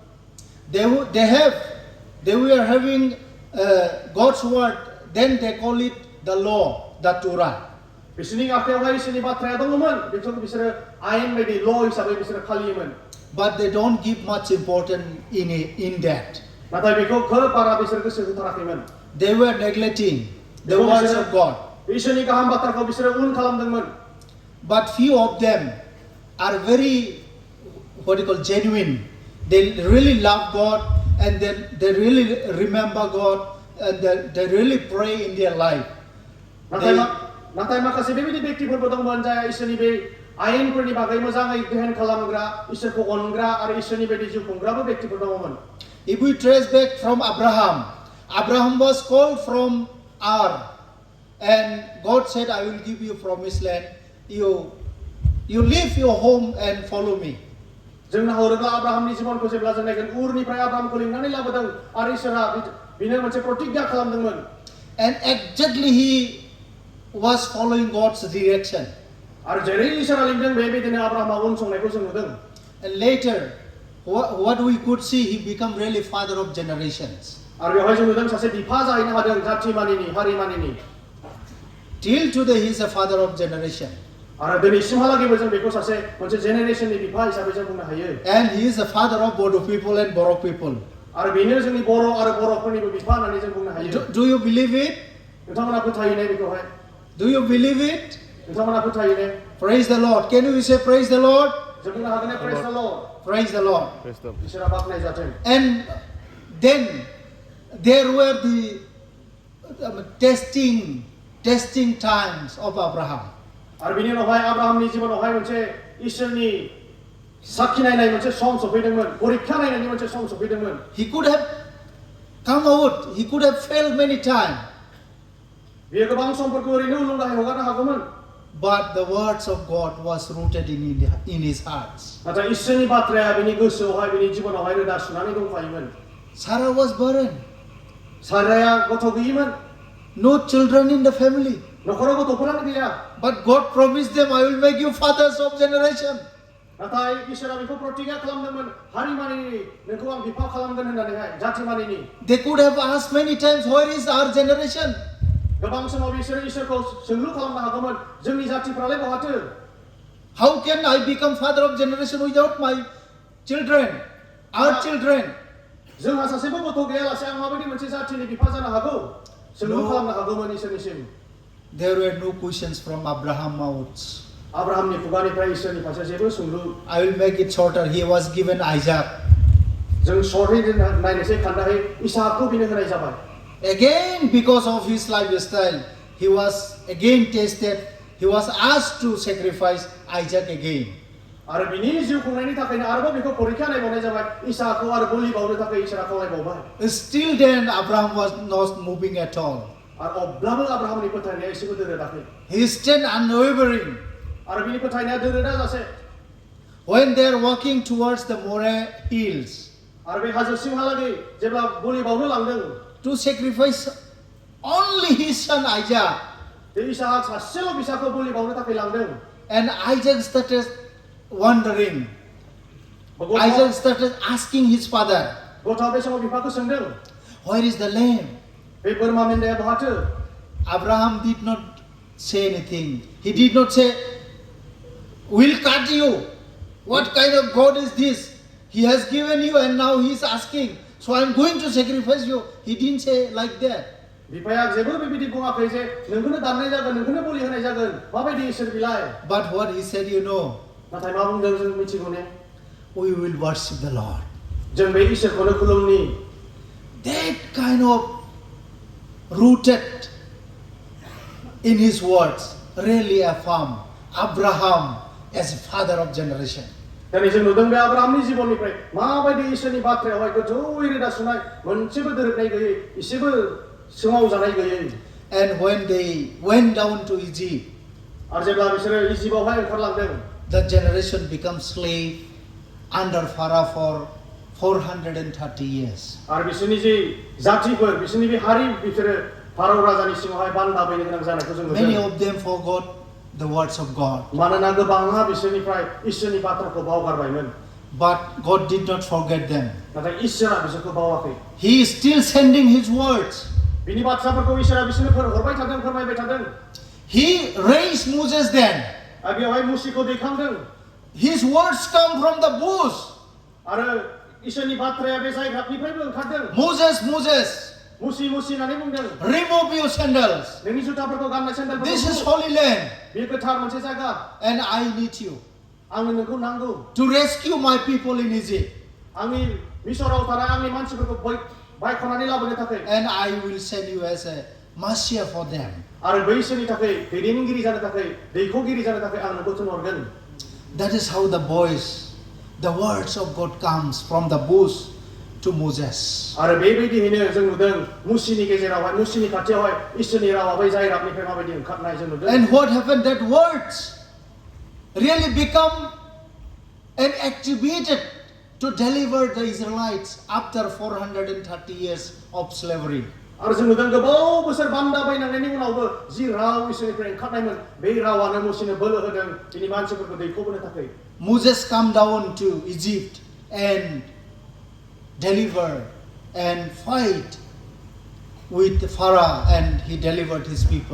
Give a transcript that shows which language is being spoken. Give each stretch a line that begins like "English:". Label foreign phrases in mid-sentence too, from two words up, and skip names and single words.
English: They were having God's word, then they call it the law, the Torah.
Bodo: बिसोरनि आखायावहाय इसोरनि बाथ्राया दङमोन बेखौ बिसोरो आयेन बायदि ल' हिसाबै बिसोरो फालियोमोन
English: but they don't give much importance in that.
Bodo: नाथाय बेखौ खोब बारा बिसोर गोसो होथाराखैमोन
English: They were neglecting the words of God.
Bodo: इसोरनि गाहाम बाथ्राखौ बिसोरो उन खालामदोंमोन
English: But few of them are very, what you call, genuine. They really love God and they really remember God and they really pray in their life.
Bodo: नाथाय माखासे बेबायदि व्यक्तिफोरबो दंमोन जाय इसोरनि बे आयेनफोरनि बागै मोजाङै ध्यान खालामग्रा इसोरखौ अनग्रा आरो इसोरनि बायदि जिउ खुंग्राबो व्यक्तिफोर दङमोन
English: If we trace back from Abraham was called from Ur, and God said, I will give you promised land. You leave your home and follow me.
Bodo: जों नाहरोब्ला आब्राहामनि जिबनखौ जेब्ला जों नायगोन उरनिफ्राय आब्राहामखौ लिंनानै लाबोदों आरो इसोरा बिनो मोनसे प्रतिज्ञा खालामदोंमोन
English: And exactly he was following God's direction.
Bodo: आरो जेरै इसोरा लिंदों बेबायदिनो आब्राहामा उनसंनायखौ जों नुदों
English: And later, what we could see, he became really father of generations.
Bodo: आरो बेवहाय जों नुदों सासे बिफा जाहैनो हादों जाथि मानिनि हारि मानिनि
English: Till today, he is a father of generation.
Bodo: आरो दिनैसिमहालागैबो जों बेखौ सासे मोनसे जेनेरेशननि बिफा हिसाबै जों बुंनो हायो
English: And he is a father of Boro people and Boro people.
Bodo: आरो बेनो जोंनि बर' आरो बर'फोरनिबो बिफा होननानै जों बुंनो हायो
English: Do you believe it?
Bodo: नोंथांमोना फोथायो ने बेखौहाय
English: Do you believe it?
Bodo: नोंथांमोना फोथायो ने
English: Praise the Lord. Can you say praise the Lord?
Bodo: जों बुंनो हागोन ने
English: praise the Lord Praise the Lord.
Bodo: इसोरा बाख्नाय जाथों
English: And then there were the testing times of Abraham.
Bodo: आरो बिनि उनावहाय आब्राहामनि जिबनावहाय मोनसे इसोरनि साखि नायनाय मोनसे सम सफैदोंमोन परीक्षा नायनायनि मोनसे सम सफैदोंमोन
English: He could have come out. He could have failed many times.
Bodo: बियो गोबां समफोरखौ ओरैनो उलुंगाहाय हगारनो हागौमोन
English: But the words of God was rooted in his heart.
Bodo: नाथाय इसोरनि बाथ्राया बिनि गोसोआवहाय बिनि जिबनावहाय रोदा सुनानै दंफायोमोन
English: Sarah was barren.
Bodo: साराया गथ' गैयिमोन
English: No children in the family.
Bodo: न'खराव गथ'फोरानो गैया
English: But God promised them, I will make you fathers of generation.
Bodo: नाथाय इसोरा बेखौ प्रतिज्ञा खालामदोंमोन हारि मानिनि नोंखौ आं बिफा खालामगोन होननानैहाय जाथि मानिनि
English: They could have asked many times, where is our generation?
Bodo: गोबां समाव बिसोरो इसोरखौ सोंलु खालामनो हागौमोन जोंनि जातिफ्रालाय बहाथो
English: How can I become father of generation without my children, our children?
Bodo: जोंहा सासेबो गथ' गैयालासे आं माबायदि मोनसे जातिनि बिफा जानो हागौ सोंलु खालामनो हागौमोन इसोरनिसिम
English: There were no questions from Abraham's mouth.
Bodo: आब्राहामनि खुगानिफ्राय इसोरनि फारसे जेबो सोंलु
English: I will make it shorter. He was given Isaac.
Bodo: जों सर्टै नायनोसै खान्दाहै इसहाकखौ बिनो होनाय जाबाय
English: Again, because of his lifestyle, he was again tested. He was asked to sacrifice Isaac again.
Bodo: आरो बिनि जिउ खुंनायनि थाखायनो आरोबाव बेखौ परीक्षा नायबावनाय जाबाय इसहाकखौ आरो बलि बावनो थाखाय इसोरा खावलायबावबाय
English: Still then, Abraham was not moving at all.
Bodo: आरो अब्लाबो आब्राहामनि फोथायनाया एसेबो दोरोदाखै
English: He stayed unwavering.
Bodo: आरो बिनि फोथायनाया दोरोदा जासे
English: When they are walking towards the Boro hills
Bodo: आरो बे हाजोसिमहालागै जेब्ला बलि बावनो लांदों
English: to sacrifice only his son Isaac,
Bodo: बे इसहाक सासेल' फिसाखौ बलि बावनो थाखाय लांदों
English: and Isaac started wondering. Isaac started asking his father,
Bodo: गथ'आ बे समाव बिफाखौ सोंदों
English: where is the lamb?
Bodo: बे बोरमा मेन्दाया बहाथो
English: Abraham did not say anything. He did not say, we'll cut you. What kind of God is this? He has given you and now he is asking. So I'm going to sacrifice you. He didn't say like that.
Bodo: बिफाया जेबो बेबायदि बुङाखै जे नोंखौनो दाननाय जागोन नोंखौनो बलि होनाय जागोन माबायदि इसोर बिलाय
English: But what he said,
Bodo: नाथाय मा बुंदों जों मिथिगौ ने
English: we will worship the Lord.
Bodo: जों बे इसोरखौनो खुलुमनि
English: That kind of rooted in his words really affirm Abraham as a father of generation.
Bodo: दिनै जों नुदों बे आब्राहामनि जिबननिफ्राय माबायदि इसोरनि बाथ्रायावहाय गोथौयै रोदा सुनाय मोनसेबो दोरोदनाय गैयै एसेबो सोमाव जानाय गैयै
English: And when they went down to Egypt,
Bodo: आरो जेब्ला बिसोरो इजिप्टआवहाय ओंखारलांदों
English: the generation became slave under Pharaoh for 430 years.
Bodo: आरो बिसोरनि जे जातिफोर बिसोरनि बे हारि बिसोरो फारौ राजानि सिङावहाय बान्दा बैनो गोनां जानायखौ जों
English: Many
Bodo: नुदों
English: of them forgot the words of God.
Bodo: मानोना गोबाङा बिसोरनिफ्राय इसोरनि बाथ्राखौ बावगारबायमोन
English: But God did not forget them.
Bodo: नाथाय इसोरा बिसोरखौ बावाखै
English: He is still sending his words.
Bodo: बिनि बाथ्राफोरखौ इसोरा बिसोरनो हरबाय थादों फोरमायबाय थादों
English: He raised Moses then.
Bodo: बेवहाय मुसिखौ दैखांदों
English: His words come from the bush.
Bodo: आरो इसोरनि बाथ्राया बे जायगानिफ्रायबो ओंखारदों
English: Moses, Moses,
Bodo: मुसि होननानै बुंदों
English: remove your sandals.
Bodo: नोंनि जुथाफोरखौ गाननाय सेन्देलफोरखौ
English: This is Holy Land,
Bodo: बे गोथार मोनसे जायगा
English: and I need you
Bodo: आंनो नोंखौ नांगौ
English: to rescue my people in Egypt,
Bodo: आंनि मिसराव थानाय आंनि मानसिफोरखौ बायख'नानै लाबोनो थाखाय
English: and I will send you as a Messiah for them.
Bodo: आरो बैसोरनि थाखाय दैदेनगिरि जानो थाखाय दैख'गिरि जानो थाखाय आं नोंखौ थिनहरगोन
English: That is how the words of God comes from the bush to Moses.
Bodo: आरो बेबायदियैनो जों नुदों मुसिनि गेजेरावहाय मुसिनि खाथियावहाय इसोरनि रावा बै जाय रावनिफ्राय माबायदि ओंखारनाय जों नुदों
English: And what happened? That words really become and activated to deliver the Israelites after 430 years of slavery.
Bodo: आरो जों नुदों गोबाव बोसोर बान्दा बायनांनायनि उनावबो जि राव इसोरनिफ्राय ओंखारनायमोन बे रावानो मुसिनो बोलो होदों बिनि मानसिफोरखौ दैख'बोनो थाखाय
English: Moses come down to Egypt and deliver and fight with Pharaoh, and he delivered his people.